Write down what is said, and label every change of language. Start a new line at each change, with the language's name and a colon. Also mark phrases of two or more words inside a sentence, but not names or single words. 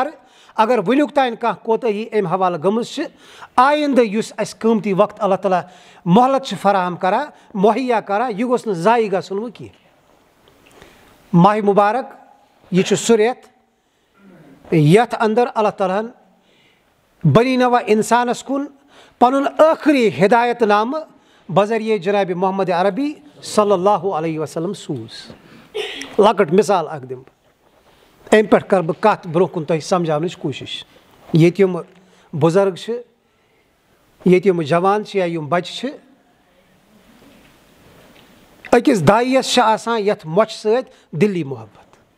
Kashmiri: اگر وٕنیُک تانۍ کانٛہہ کوتٲہی امہِ حوالہٕ گٔمٕژ چھِ, آیندٕ یُس اَسہِ قۭمتی وقت اللہ تعالیٰ مۄہلت چھِ فراہم کران مُہیا کران یہِ گوٚژھ نہٕ ضایہِ گژھُن وۄنۍ کینٛہہ. ماہِ مُبارک یہِ چھُ سُہ رٮ۪تھ یتھ انٛدر اللہ تعالیٰ ہن بنی نوع انسانس کُن پنُن ٲخری ہدایت نامہٕ بذریعے جنابِ محمد عربی صلی اللہ علیہ وسلم سوٗز. لۄکٕٹ مثال اکھ دِمہٕ بہٕ, امہِ پٮ۪ٹھ کرٕ بہٕ کتھ برونٛہہ کُن تۄہہِ سمجھاونٕچ کوٗشش. ییٚتہِ یِم بُزرگ چھِ, ییٚتہِ یِم جوان چھِ یا یِم بچہِ چھِ, أکِس دایِیَس چھِ آسان یتھ مۄچھِ سۭتۍ دِلی محبت.